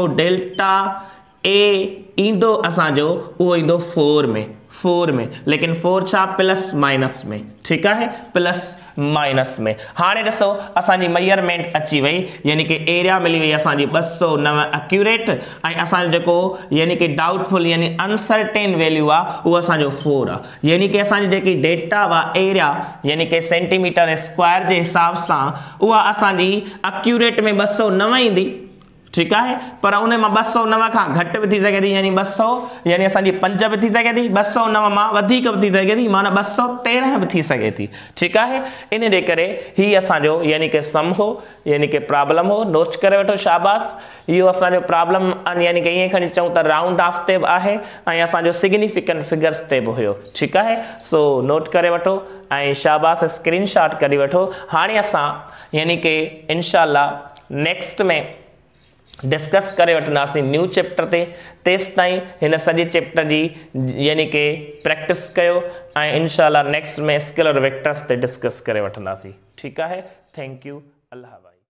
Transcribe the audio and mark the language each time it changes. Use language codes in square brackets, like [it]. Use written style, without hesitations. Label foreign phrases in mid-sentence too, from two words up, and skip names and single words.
[sd] डेल्टा ए ईंदो असांजो उहो ईंदो 4 में लेकिन 4 छा [en] plus minus [sd] में ठीकु आहे [en] plus minus [sd] में हाणे ॾिसो असांजी मेजरमेंट अची वई यानी कि एरिया मिली वई असांजी 209 एक्यूरेट ऐं असांजो जेको यानी कि डाउटफुल यानी [en] uncertain value [sd] आहे उहो असांजो 4 आहे यानी कि असांजी जेकी डेटा वा एरिया यानी कि [en] centimeter square [sd] जे हिसाब सां उहा असांजी एक्यूरेट में 209 ईंदी [ur] ٹھیک ہے, [sd] पर उन में 209 खां घटि भी थी सके थी, यानी 200 यानी असांजी 5 भी थी सके थी, 209 मां वधीक भी थी सके थी, माना 213 भी थी सके थी। [ur] ٹھیک ہے, [sd] इन जे करे ही असांजो यानी कि सम हो, यानी कि प्रॉब्लम हो, नोट करे वठो, शाबाश। इहो असांजो प्रॉब्लम यानी कि ईअं खणी चऊं त राउंड ऑफ ते बि आहे ऐं असांजो सिग्निफिकेंट फिगर्स ते बि हुयो। [ur] ٹھیک ہے, [sd] सो नोट करे वठो ऐं शाबाश, स्क्रीनशॉट करे वठो। हाणे असां यानी कि इंशाअल्लाह नेक्स्ट में डिस्कस करे वठंदासीं [en] new chapter [sd] ते। तेसि ताईं हिन सॼे चैप्टर जी यानी कि प्रैक्टिस कयो ऐं इंशाअल्लाह नेक्स्ट में [en] scalar vectors [sd] ते डिस्कस करे वठंदासीं। ठीकु आहे, [en] thank you, अल्लाह भाई।